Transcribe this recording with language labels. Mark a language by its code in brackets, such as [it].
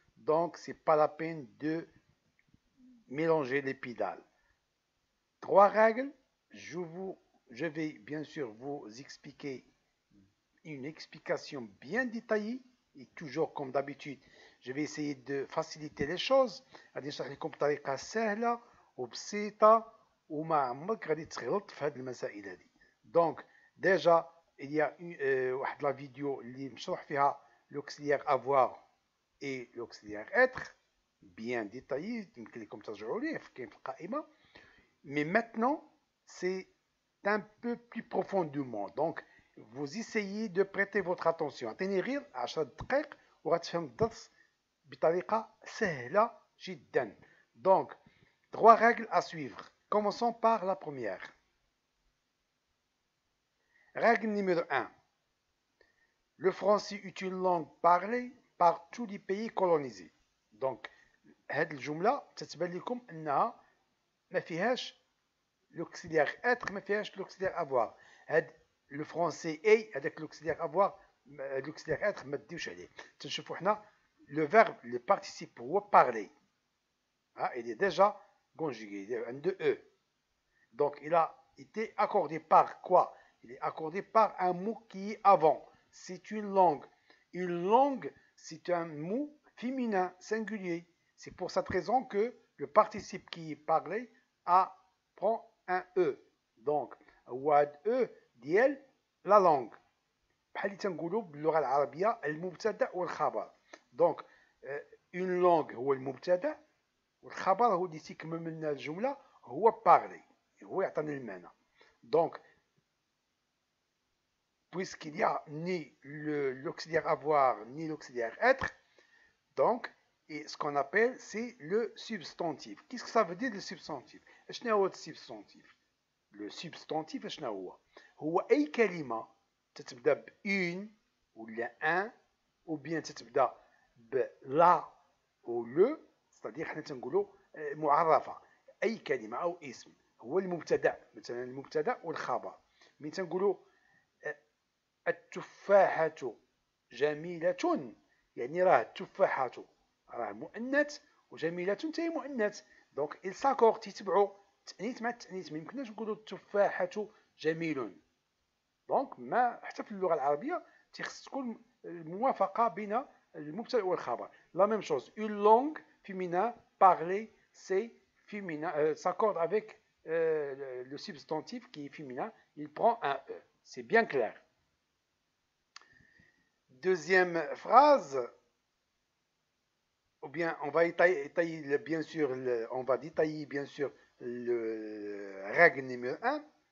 [fr] Donc, c'est pas la peine de mélanger les pédales. 3 règles. Je vais bien sûr vous expliquer une explication bien détaillée. Et toujours comme d'habitude, je vais essayer de faciliter les choses. [ar] غادي نشرح لكم بطريقه سهله وبسيطه وما عمرك غادي تغلط في هذه المسائل هذه. دونك ديجا [fr] il y a [ar] واحد لا فيديو اللي مشروح فيها [fr] l'auxiliaire avoir et l'auxiliaire être bien détaillé, [ar] يمكن لكم ترجعوا ليه كاين في القائمه. [fr] Mais maintenant, c'est un peu plus profondément. Donc, vous essayez de prêter votre attention. [ar] اعطيني غير 10 دقائق وغتفهم الدرس بطريقة سهلة جدا. [fr] Donc, 3 règles à suivre. Commençons par la première. Règle numéro 1. Le français est une langue parlée par tous les pays colonisés. [ar] Donc, هذه الجملة تتبان لكم أنها ما فيهاش l'auxiliaire être, ما فيهاش l'auxiliaire avoir. هاد لو فرونسي اي هذاك l'auxiliaire avoir l'auxiliaire être ما تديوش عليه. تنشوفوا حنا [fr] le verbe le participe [ar] هو parler. [fr] Il est déjà conjugué, il est un de E. Donc il a été accordé par quoi? Il est accordé par un mot qui est avant. C'est une langue. Une langue, c'est un mot féminin singulier. C'est pour cette raison que le participe qui est parlé prend un E. Donc, هو E ديال la langue. [ar] بحال اللي تنقولوا باللغه العربيه المبتدا والخبر. دونك une langue هو المبتدا والخبر هو اللي تيكمل لنا الجمله هو parler. هو يعطينا المعنى. [fr] Donc, puisqu'il y a ni l'auxiliaire avoir ni l'auxiliaire être, donc, et ce qu'on appelle, c'est le substantif. Qu'est-ce que ça veut dire le substantif? [ar] شنو هو السبستانتيف؟ le substantif شنو هو أي كلمة تتبدا ب une ولا un [fr] ou bien [ar] تتبدا ب la ou le, [fr] c'est-à-dire [ar] حنا تنقولوا معرفة. أي كلمة أو اسم هو المبتدأ، مثلا المبتدأ والخبر. من تنقولوا التفاحة جميلة، يعني راه التفاحة راه مؤنث وجميلة تاهي مؤنث. دونك [fr] il s'accorde [ar] تيتبعوا التأنيث مع التأنيث. ما يمكنناش نقولوا التفاحة جميل. دونك ما حتى في اللغة العربية تيخص تكون الموافقة بين المبتدأ والخبر. [fr] La même chose, une langue féminin parler, c'est féminin, s'accorde avec le substantif qui est féminin, il prend un E. C'est bien clair. Deuxième phrase, ou bien on va détailler bien sûr, on va détailler bien sûr le règle numéro 1.